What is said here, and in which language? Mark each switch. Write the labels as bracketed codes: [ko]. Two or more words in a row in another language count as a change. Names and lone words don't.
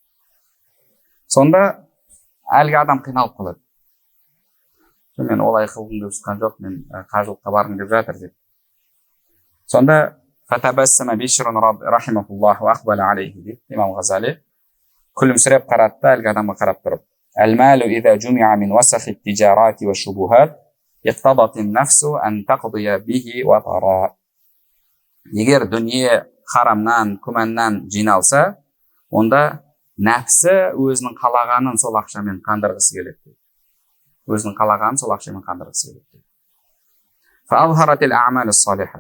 [kk] Сонда әлгі адам қиналып қалады. Мен олай қылдым деп шыққан жоқ, мен қажылыққа барғым деп жатыр деп. Сонда [ar] فتبسم بشر رحمه الله أقبل عليه [kk] дейді имам Ғазали. Күлімсіреп қарады да әлгі адамға қарап тұрып. [ar] المال إذا جمع من وسخ التجارة والشبهات اقتضت النفس أن تقضي به وترى. [kk] Егер дүние харамнан, күмәннан жиналса, онда нәпсі өзінің қалағанын сол ақшамен қандырғысы келеді. Өзінің қалағанын сол ақшамен қандырғысы келеді. [ar] فأخرت الأعمال الصالحات.